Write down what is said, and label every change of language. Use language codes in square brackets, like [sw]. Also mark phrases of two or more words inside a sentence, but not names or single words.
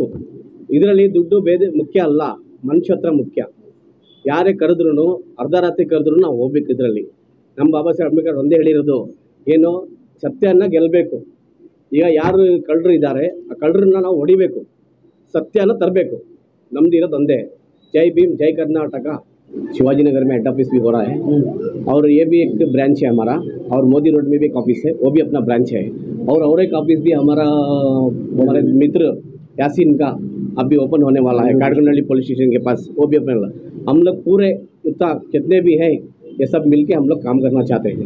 [kn] ಇದರಲ್ಲಿ ದುಡ್ಡು ಬೇರೆ ಮುಖ್ಯ ಅಲ್ಲ, ಮನುಷ್ಯತ್ವ ಮುಖ್ಯ. ಯಾರೇ ಕರೆದ್ರೂ ಅರ್ಧ ರಾತ್ರಿ ಕರೆದ್ರೂ ನಾವು ಹೋಗ್ಬೇಕು. ಇದರಲ್ಲಿ ನಮ್ಮ ಬಾಬಾ ಸಾಹೇಬ್ ಅಂಬೇಡ್ಕರ್ ಒಂದೇ ಹೇಳಿರೋದು ಏನು, ಸತ್ಯನ ಗೆಲ್ಲಬೇಕು. ಈಗ ಯಾರು ಕಳ್ಳರು ಇದ್ದಾರೆ ಆ ಕಳ್ಳರನ್ನ ನಾವು ಹೊಡಿಬೇಕು, ಸತ್ಯನ ತರಬೇಕು. ನಮ್ದು ಇರೋದು ಒಂದೇ, [hi] जय भीम जय कर्नाटक। शिवाजी नगर में [en] head office [hi] भी हो रहा है और ये भी एक ब्रांच है हमारा, और मोदी रोड में भी एक ऑफिस है, वो भी अपना ब्रांच है। और एक ऑफिस भी हमारे मित्र यासीन का अभी ओपन होने वाला है काटगुंडली पुलिस स्टेशन के पास, वो भी अपने हम लोग पूरे इतना जितने भी हैं ये सब मिलके हम लोग काम करना चाहते हैं।